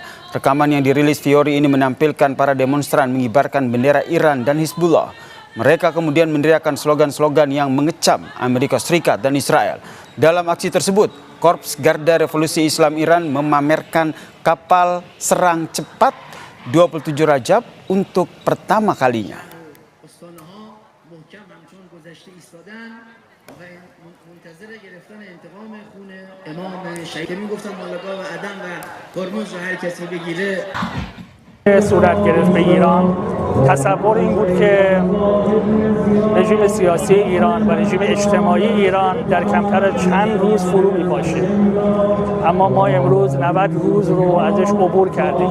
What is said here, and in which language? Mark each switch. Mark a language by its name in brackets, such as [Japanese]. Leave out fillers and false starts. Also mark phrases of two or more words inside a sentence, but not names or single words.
[Indonesian] Rekaman yang dirilis Fiori ini menampilkan para demonstran mengibarkan bendera Iran dan Hizbullah. Mereka kemudian meneriakkan slogan-slogan yang mengecam Amerika Serikat dan Israel. Dalam aksi tersebut, Korps Garda Revolusi Islam Iran memamerkan kapal serang cepat 27 Rajab untuk pertama kalinya. [Persian] صورت گرفت به ایران تصور این بود که رژیم سیاسی ایران و رژیم اجتماعی ایران در کمتر از چند روز فرو میپاشه، اما ما امروز 90 روز رو ازش عبور کردیم.